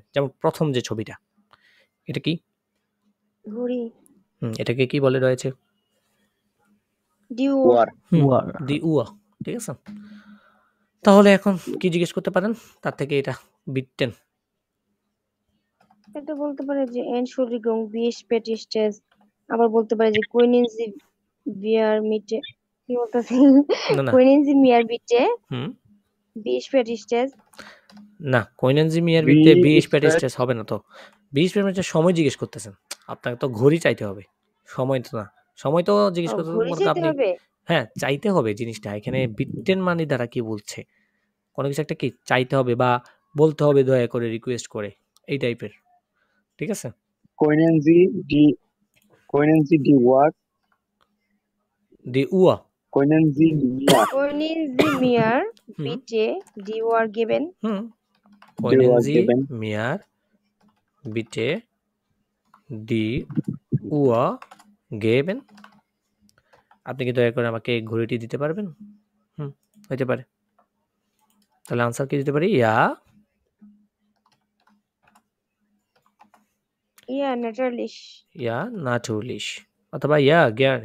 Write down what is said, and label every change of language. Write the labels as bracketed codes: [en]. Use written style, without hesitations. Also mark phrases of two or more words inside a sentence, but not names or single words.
[bn] যেমন প্রথম যে ছবিটা, এটা কি ঘড়ি। এটাকে কি বলে রয়েছে? [de] die Uhr. die Uhr, [bn] ঠিক আছে? তাহলে এখন কি জিজ্ঞেস করতে পারেন তার থেকে এটা বিটটেন? এটা বলতে পারে যে [de] Entschuldigung, wie spät ist es? [bn] আবার বলতে পারে যে [de] können Sie mir bitte [bn] কি বলতেছে না [de] können Sie mir bitte হুম wie spät ist es? না, können Sie mir bitte wie spät ist es [bn] হবে না তো। [de] wie spät ist es [bn] সময় জিজ্ঞেস করতেছেন, আপনাকে তো ঘড়ি চাইতে হবে, সময় তো না। সময় তো জিজ্ঞেস করতে ঘড়ি মনে চাইতে আপনি হবে? হ্যাঁ চাইতে হবে জিনিসটা। এখানে বিটটেন মানে দ্বারা কি বলছে, কোনো কিছু একটা কি চাইতে হবে বা বলতে হবে দয়া করে, রিকোয়েস্ট করে, এই টাইপের, ঠিক আছে? [de] Können Sie die Wort die Uhr, Können Sie mir Können Sie mir হুম bitte die Uhr geben? হুম die Können Uhr Sie geben? mir bitte die Uhr geben? [bn] আপনি কি দয়া করে আমাকে ঘড়িটি দিতে পারবেন? হুম হতে পারে। তাহলে আনসার কি দিতে পারি? ইয়া [de] Ja, natürlich. ja natürlich অথবা ja gerne.